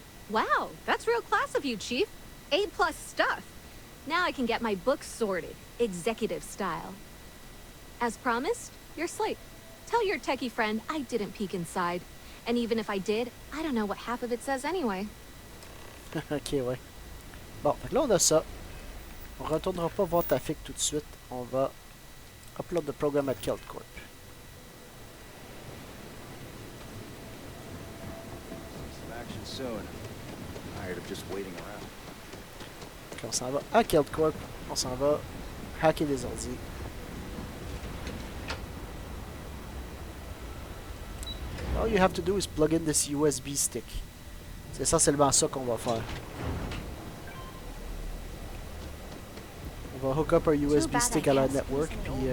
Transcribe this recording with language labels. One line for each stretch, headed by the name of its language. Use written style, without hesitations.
English: Wow, that's real class of you, Chief. A+ stuff. Now I can get my books sorted, executive style. As promised, your slate. Tell your techie friend I didn't peek inside. And even if I did, I don't know what half of it says anyway.
French: Ok, ouais. Bon, fait que là on a ça. On retournera pas voir ta fic tout de suite. On va
English: upload the program at Keld Corp. Action soon. Tired of just waiting around.
French: Donc on s'en va à Keld Corp. On s'en va hacker des ordi.
English: All you have to do is plug in this USB stick.
French: C'est essentiellement ça qu'on va faire. On va
English: hook up our USB stick
French: à la
English: network, puis...